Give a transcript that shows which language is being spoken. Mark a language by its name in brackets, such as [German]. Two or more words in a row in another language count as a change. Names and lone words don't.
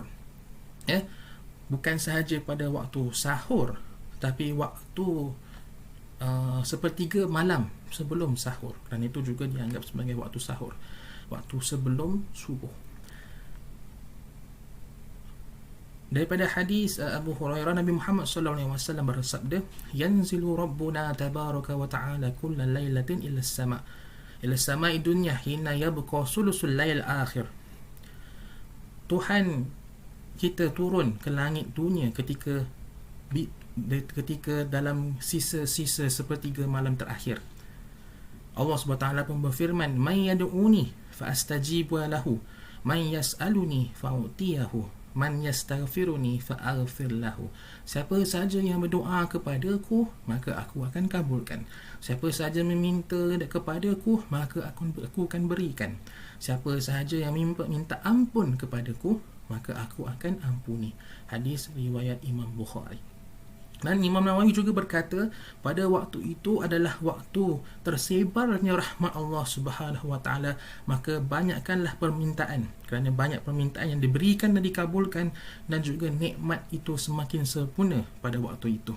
[Malay] Bukan sahaja pada waktu sahur, tapi waktu sepertiga malam sebelum sahur, dan itu juga dianggap sebagai waktu sahur, waktu sebelum subuh. Daripada hadis Abu Hurairah, Nabi Muhammad SAW bersabda, [Arabic] "ينزل ربنا تبارك وتعالى كل ليلة إلى السماء الدنيا حين يبقى ثلث الليل الآخر." [Malay] Tuhan kita turun ke langit dunia ketika dalam sisa-sisa sepertiga malam terakhir. Allah SWT pun berfirman, [Arabic] "من يدعوني فأستجيب له من يسألني فأعطيه من يستغفرني فأغفر له." [Malay] Siapa sahaja yang berdoa kepadaku, maka aku akan kabulkan. Siapa sahaja meminta kepadaku, maka aku akan berikan. Siapa sahaja yang minta ampun kepadaku, maka aku akan ampuni. Hadis riwayat Imam Bukhari. Dan Imam Nawawi juga berkata, pada waktu itu adalah waktu tersebarnya rahmat Allah [Arabic] سبحانه وتعالى, [Malay] maka banyakkanlah permintaan, kerana banyak permintaan yang diberikan dan dikabulkan, dan juga nikmat itu semakin sempurna pada waktu itu.